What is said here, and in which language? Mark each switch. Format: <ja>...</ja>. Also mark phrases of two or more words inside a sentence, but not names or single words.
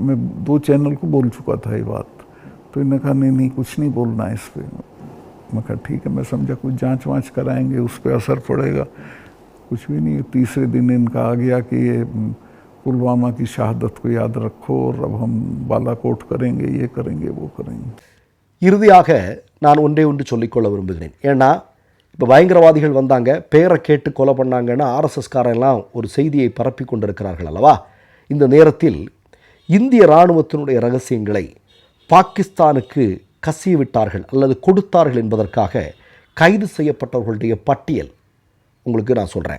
<hi>मैं 2 चैनल को बोल चुका था ये बात, तो इन्होंने कहा नहीं कुछ नहीं बोलना है इस पर। मैं कहा ठीक है, मैं समझा कुछ जांच वाँच कराएंगे, उस पर असर पड़ेगा। कुछ भी नहीं। तीसरे दिन इनका आ गया कि ये पुलवामा की शहादत को याद रखो और अब हम बालाकोट करेंगे, ये करेंगे, वो करेंगे।</hi> <ta>இறுதியாக நான் ஒன்று சொல்லிக்கொள்ள விரும்புகிறேன். ஏன்னா இப்போ பயங்கரவாதிகள் வந்தாங்க, பேரை கேட்டு கொலை பண்ணாங்கன்னு ஆர்எஸ்எஸ்காரெல்லாம் ஒரு செய்தியை பரப்பி கொண்டிருக்கிறார்கள் அல்லவா? இந்த நேரத்தில் இந்திய இராணுவத்தினுடைய ரகசியங்களை பாகிஸ்தானுக்கு கசியவிட்டார்கள் அல்லது கொடுத்தார்கள் என்பதற்காக கைது செய்யப்பட்டவர்களுடைய பட்டியல் உங்களுக்கு நான் சொல்கிறேன்.</ta>